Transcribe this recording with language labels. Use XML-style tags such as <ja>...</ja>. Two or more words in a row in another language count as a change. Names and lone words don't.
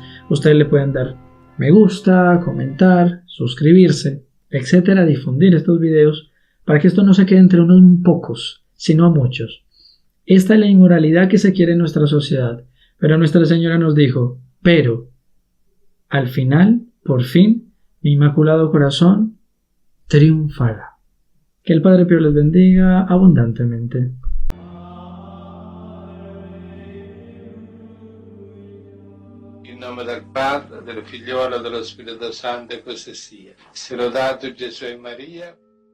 <es>Ustedes le pueden dar me gusta, comentar, suscribirse, etcétera, difundir estos videos para que esto no se quede entre unos pocos, sino a muchos. Esta es la inmoralidad que se quiere en nuestra sociedad, pero Nuestra Señora nos dijo, pero al final, por fin, mi Inmaculado Corazón triunfará. Que el Padre Pío les bendiga abundantemente.</es> <it>In nome del Padre, del Figliolo e dello Spirito Santo, e così sia. Sia lodato Gesù e Maria.</it>